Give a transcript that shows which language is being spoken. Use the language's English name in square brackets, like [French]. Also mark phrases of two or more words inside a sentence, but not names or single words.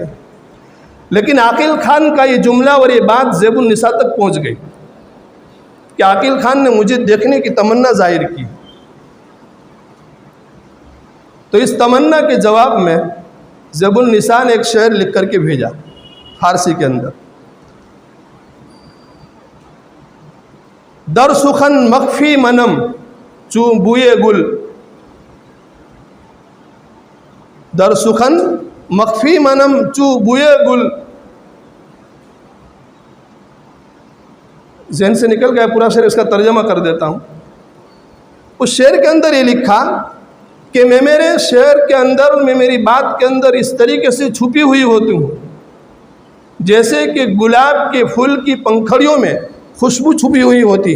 [Urdu] لیکن عقیل خان کا یہ جملہ اور یہ بات زیب النساء تک پہنچ گئی کہ عقیل خان نے مجھے دیکھنے کی تمنا ظاہر کی. تو اس تمنا کے جواب میں زیب النساء نے ایک شعر لکھ کر کے بھیجا فارسی کے اندر. [Persian] در سخن مخفی منم چون بوئے گل, در سخن مخفی منم چون بوئے گل. [Urdu] ذہن سے نکل گیا پورا شعر, اس کا ترجمہ کر دیتا ہوں. اس شعر کے اندر یہ لکھا کہ میں میرے شعر کے اندر, میں میری بات کے اندر اس طریقے سے چھپی ہوئی ہوتی ہوں جیسے کہ گلاب کے پھول کی پنکھڑیوں میں خوشبو چھپی ہوئی ہوتی ہے.